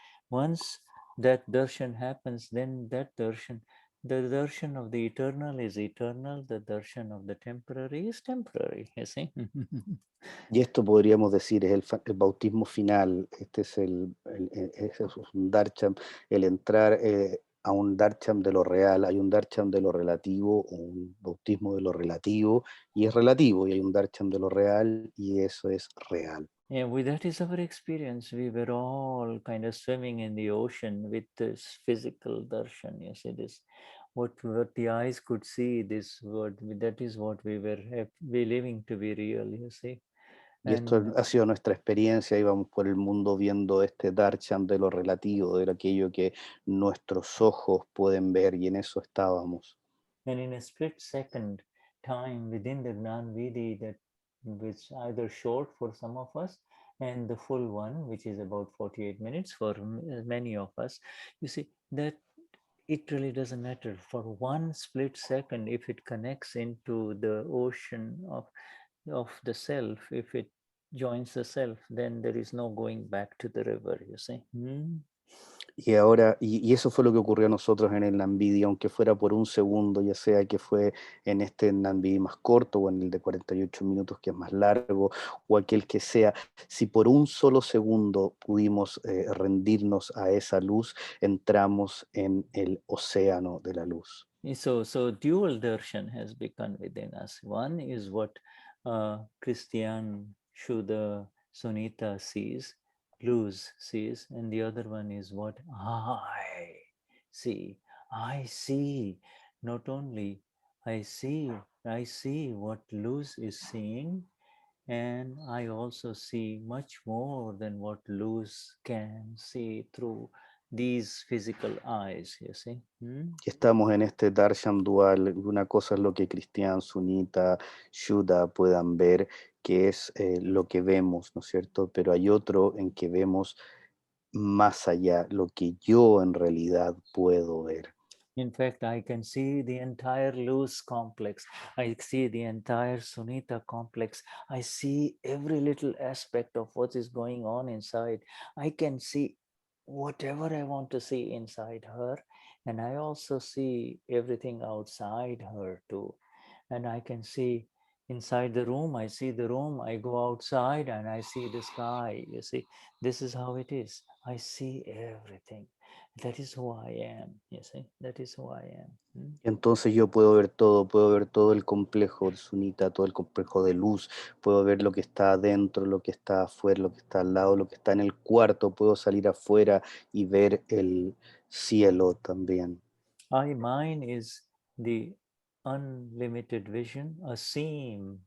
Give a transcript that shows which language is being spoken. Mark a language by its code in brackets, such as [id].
[en] Once that darshan happens, then that darshan, the darshan of the eternal is eternal. The darshan of the temporary is temporary, you see. [es] Y esto podríamos decir es el bautismo final. Este es es un darsham, el entrar a un darsham de lo real. Hay un darsham de lo relativo, un bautismo de lo relativo, y es relativo, y hay un darsham de lo real, y eso es real. [en] Yeah, that is our experience. We were all kind of swimming in the ocean with this physical darshan. You see, this what the eyes could see. This what that is what we were believing to be real. You see, [es] Y esto [en] and [es] ha sido nuestra experiencia, íbamos por el mundo viendo este darshan de lo relativo, de aquello que nuestros ojos pueden ver, y en eso estábamos. [en] and in a split second time within the Gnan Vidi, that which either short for some of us and the full one, which is about 48 minutes for many of us, you see that it really doesn't matter. For one split second, if it connects into the ocean of the self, if it joins the self, then there is no going back to the river, you see. [es] Y ahora, y eso fue lo que ocurrió a nosotros en el Nambidi, aunque fuera por un segundo, ya sea que fue en este Nambidi más corto o en el de 48 minutos que es más largo, o aquel que sea, si por un solo segundo pudimos rendirnos a esa luz, entramos en el océano de la luz. [en] So dual darshan has begun within us. One is what Cristian, Shuddha, Sunita sees, Luz sees, and the other one is what I see. I see. Not only I see what Luz is seeing, and I also see much more than what Luz can see through these physical eyes, you see. [es] Y estamos en este darshan dual. Una cosa es lo que Cristian, Sunita, Shuddha puedan ver, que es lo que vemos, ¿no es cierto? Pero hay otro en que vemos más allá, lo que yo en realidad puedo ver. [en] In fact, I can see the entire Luz complex. I see the entire Sunita complex. I see every little aspect of what is going on inside. I can see whatever I want to see inside her. And I also see everything outside her too. And I can see inside the room, I see the room, I go outside and I see the sky. You see, this is how it is. I see everything. That is who I am, you see, that is who I am. [es] Entonces yo puedo ver todo el complejo de Sunita, todo el complejo de luz, puedo ver lo que está adentro, lo que está afuera, lo que está al lado, lo que está en el cuarto, puedo salir afuera y ver el cielo también. [en] Mine is the unlimited vision, a seam.